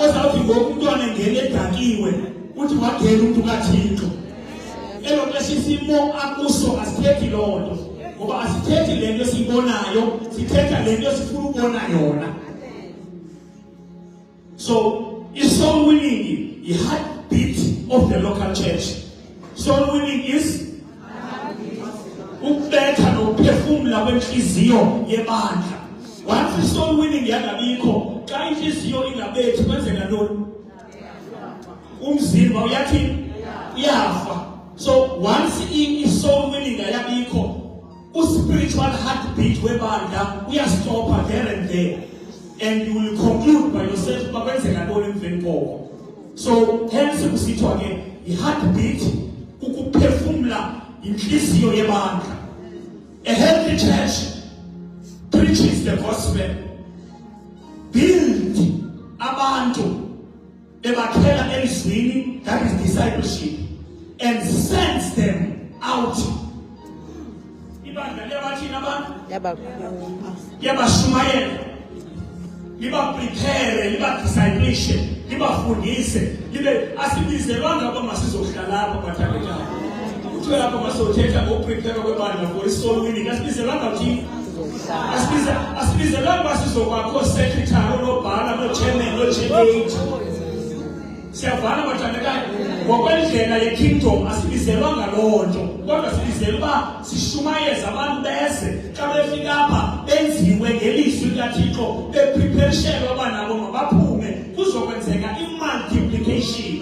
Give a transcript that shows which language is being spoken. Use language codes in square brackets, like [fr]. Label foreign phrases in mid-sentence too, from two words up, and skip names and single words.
[xh] ozawuthi ngoku umntwana engene edakiwe uthi wagela umuntu kaThixo. Elo xesha isimo akuso asithethi loo nto, ngoba asithethi le nto siyibonayo, sithetha le nto sifuna ukubona yona. [en] So i-soul winning, the heartbeat of the local church. Soul winning is [xh] ukubetha nokuphefumula kwenhliziyo yebandla. Once i- [en] soul winning [xh] yangabikho, xa inhliziyo ingabethi kwenzeka ntoni? Umzimba uyathi uyafa. [en] So once i-soul winning ayabikho, spiritual heartbeat [xh] webandla uyastopha [en] there and there, and you will conclude by yourself [xh] kwenzeka ntoni emveni koko. [en] So hence [xh] kusithiwa ke i-heartbeat ukuphefumula inhliziyo yebandla. [en] A healthy church preaches the gospel, build [xh] abantu ebakhela elizwini, [en] that is discipleship, and sends them out. [xh] Ibandla liyabathina abantu yabashumayela, liba prepare, liba discipleship, liba fundise, libe asibizelwanga aba masizohlala lapha bathandekayo. Kuthiwe lapha masothetha ngokuprepare kwebandla [en] for i-soul winning, [xh] asibizelwanga uthini? Asibizelwanga basizokwakho secretary, nobhala, no-chairman, no-chairmate. Siyavana bathandekayo, ngokwendlela ye-kingdom asibizelwanga loo nto, kodwa sibizelwa uba sishumayeze abantu beze xa befika apha benziwe ngelizwi likaThixo, beprepareshelwa uba nabo mabaphume kuzokwenzeka i-multiplication.